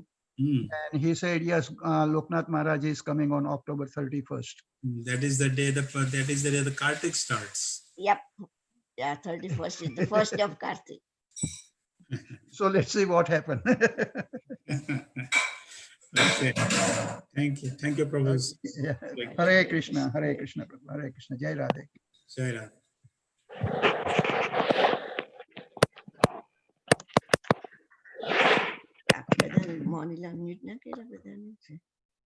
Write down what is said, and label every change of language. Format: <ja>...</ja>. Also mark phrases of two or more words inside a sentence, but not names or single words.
<en>And he said, yes, Loknath Maharaj is coming on October 31st. That is the day the Kartik starts. Yep. Yeah, 31st is the first of Kartik. So let's see what happens. Okay. Thank you. Thank you, Prabhu. Yeah. Hare Krishna, Hare Krishna, Prabhu. Hare Krishna. Jai Radhe. Jai Radha.</en> <gu>Badaને મોનીલા મ્યુટ ના કર્યા બધાને</gu>